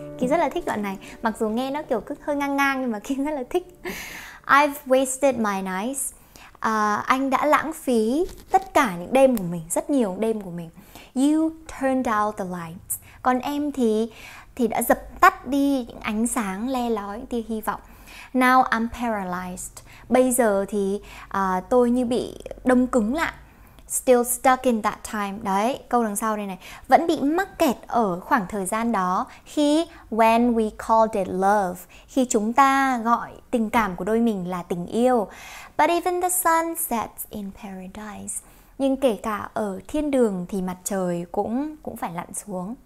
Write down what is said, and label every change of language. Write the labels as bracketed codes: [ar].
[vi] Kim rất là thích đoạn này. Mặc dù nghe nó kiểu cứ hơi ngang ngang nhưng mà Kim rất là thích. [en] I've wasted my nights. [vi] Anh đã lãng phí tất cả những đêm của mình, rất nhiều đêm của mình. [en] You turned out the lights. [vi] Còn em thì đã dập tắt đi những ánh sáng le lói, những tia hy vọng. [en] Now I'm paralyzed. [vi] Bây giờ thì tôi như bị đông cứng lại. [en] Still stuck in that time. [vi] Đấy, câu đằng sau đây này. Vẫn bị mắc kẹt ở khoảng thời gian đó. [en] Khi when we called it love. [vi] Khi chúng ta gọi tình cảm của đôi mình là tình yêu. [en] But even the sun sets in paradise. [vi] Nhưng kể cả ở thiên đường thì mặt trời cũng phải lặn xuống.